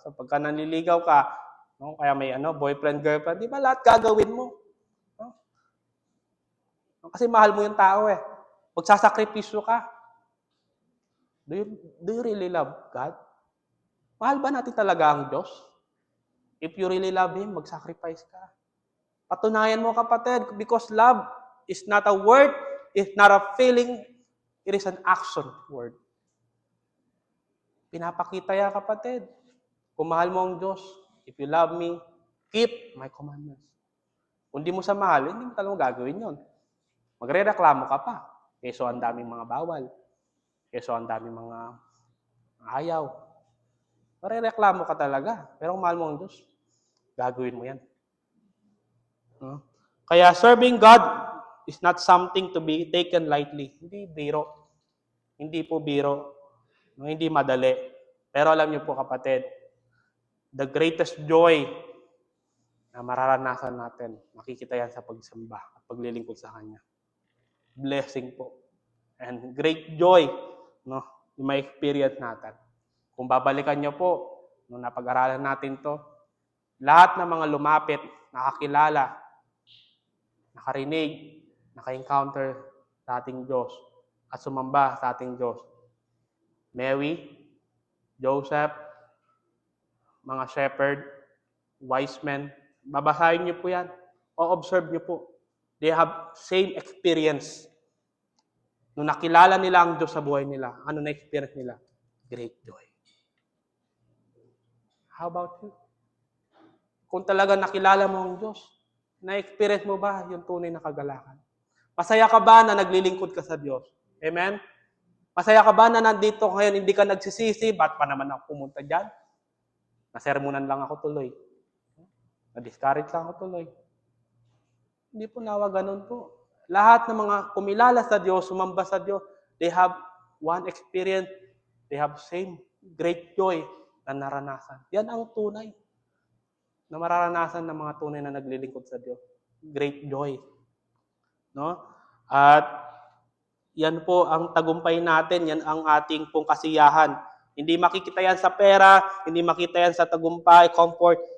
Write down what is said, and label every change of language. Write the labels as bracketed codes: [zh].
[tl] So pagka nanliligaw ka, no? Kaya may boyfriend, girlfriend, di ba lahat gagawin mo? No? Kasi mahal mo yung tao eh. Magsasakripisyo ka. [en] Do you really love God? [tl] Mahal ba natin talaga ang Diyos? [en] If you really love Him, [tl] mag-sacrifice ka. Patunayan mo, kapatid, [en] because love is not a word, it's not a feeling, it is an action word. [tl] Pinapakita yan, kapatid. Kung mahal mo ang Diyos, [en] if you love me, keep my commandments. [tl] Kung di mo sa mahal, hindi mo talagang gagawin yun. Magre-reklamo ka pa. Keso ang daming mga bawal. Keso ang daming mga ayaw. Magre-reklamo ka talaga. Pero kung mahal mo ang Diyos, gagawin mo yan. Kaya [en] serving God is not something to be taken lightly. [tl] Hindi biro. Hindi po biro. Hindi madali. Pero alam niyo po, kapatid, [en] the greatest joy [tl] na mararanasan natin, makikita yan sa pagsamba at paglilingkod sa Kanya. Blessing po. [en] And great joy, [tl] no, yung may experience natin. Kung babalikan niyo po, nung napag-aralan natin to, lahat ng mga lumapit, nakakilala, nakarinig, naka-encounter sa ating Diyos at sumamba sa ating Diyos. Mary, Joseph, mga shepherd, wise men, babasahin niyo po yan. O observe niyo po. [en] They have same experience. [tl] Nung nakilala nila ang Diyos sa buhay nila, ano na experience nila? [en] Great joy. How about you? [tl] Kung talaga nakilala mo ang Diyos, na-experience mo ba yung tunay na kagalakan? Masaya ka ba na naglilingkod ka sa Diyos? Amen? Masaya ka ba na nandito ngayon, hindi ka nagsisisi? Ba't pa naman ako pumunta dyan? Nasermonan lang ako tuloy. Na-discourage lang ako tuloy. Hindi po nawa ganun po. Lahat ng mga kumilala sa Diyos, sumamba sa Diyos, [en] they have one experience. They have same great joy [tl] na naranasan. Yan ang tunay na mararanasan ng mga tunay na naglilingkod sa Diyos. [en] Great joy. [tl] No? At yan po ang tagumpay natin, yan ang ating pong kasiyahan. Hindi makikita yan sa pera, hindi makita yan sa tagumpay, comfort.